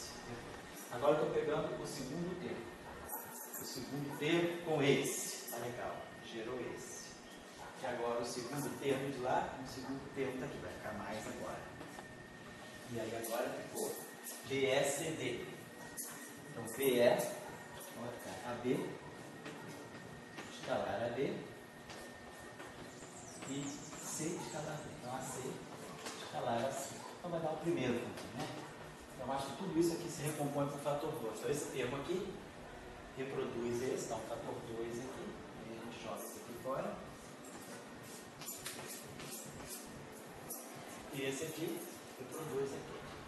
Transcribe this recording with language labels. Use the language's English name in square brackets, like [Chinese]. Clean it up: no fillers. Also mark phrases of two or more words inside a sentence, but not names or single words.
[Portuguese] Agora eu estou pegando o segundo termo. O segundo termo com esse. Tá legal. Gerou esse. E agora o segundo termo de lá, o segundo termo está aqui. Vai ficar mais agora. E aí agora ficou BECD. Então BE, vai ficar AB, escalar AB. E C escalar AB. Então AC escalar AC. Então vai dar o primeiro também, né? Então acho que tudo isso aqui se recompõe com o fator 2. Então esse termo aqui reproduz esse, dá um fator 2 aqui. E a gente joga isso aqui fora. E esse aqui eu produzo aqui.